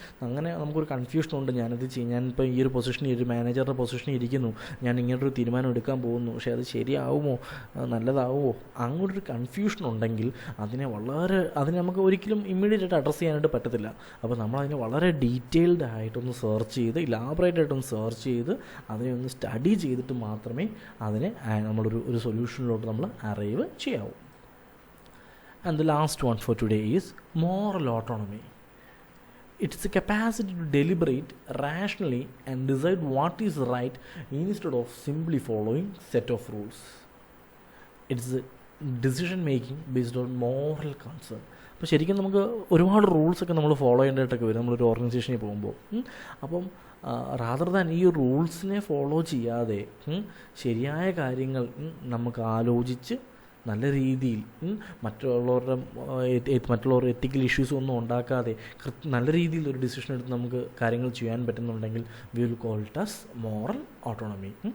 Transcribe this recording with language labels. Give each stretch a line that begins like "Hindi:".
Malayalam: അങ്ങനെ നമുക്കൊരു കൺഫ്യൂഷൻ ഉണ്ട്, ഞാനിപ്പോൾ ഈ ഒരു പൊസിഷനിൽ, ഈ ഒരു മാനേജറുടെ പൊസിഷനിൽ ഇരിക്കുന്നു, ഞാൻ ഇങ്ങനൊരു തീരുമാനം എടുക്കാൻ പോകുന്നു, പക്ഷേ അത് ശരിയാവുമോ, നല്ലതാവുമോ, അങ്ങോട്ടൊരു കൺഫ്യൂഷൻ ഉണ്ടെങ്കിൽ അതിനെ നമുക്ക് ഒരിക്കലും ഇമ്മീഡിയറ്റ് ആയിട്ട് അഡ്രസ്സ് ചെയ്യാനായിട്ട് പറ്റത്തില്ല. അപ്പോൾ നമ്മളതിനെ വളരെ ഡീറ്റെയിൽഡ് ആയിട്ടൊന്ന് സെർച്ച് ചെയ്ത് ഇലാബറേറ്റായിട്ടൊന്ന് സെർച്ച് ചെയ്ത് അതിനെ ഒന്ന് സ്റ്റഡി ചെയ്തിട്ട് മാത്രമേ അതിനെ നമ്മളൊരു സൊല്യൂഷനിലോട്ട് നമ്മൾ അറൈവ് ചെയ്യാവൂ.
English: And the last one for today is moral autonomy. It's the capacity to deliberate rationally and decide what is right instead of simply following set of rules. It's a decision making based on moral concern.
Malayalam: അപ്പോൾ ശരിക്കും നമുക്ക് ഒരുപാട് റൂൾസൊക്കെ നമ്മൾ follow ചെയ്യേണ്ടതായിട്ടൊക്കെ വരും നമ്മളൊരു ഓർഗനൈസേഷനിൽ പോകുമ്പോൾ. അപ്പം
English: rather than
Malayalam: ഈ റൂൾസിനെ ഫോളോ ചെയ്യാതെ ശരിയായ കാര്യങ്ങൾ നമുക്ക് ആലോചിച്ച് നല്ല രീതിയിൽ മറ്റുള്ളവരുടെ എത്തിക്കൽ ഇഷ്യൂസ് ഒന്നും ഉണ്ടാക്കാതെ നല്ല രീതിയിൽ ഒരു ഡിസിഷൻ എടുത്ത് നമുക്ക് കാര്യങ്ങൾ ചെയ്യാൻ പറ്റുന്നുണ്ടെങ്കിൽ
English: We will call it as moral autonomy.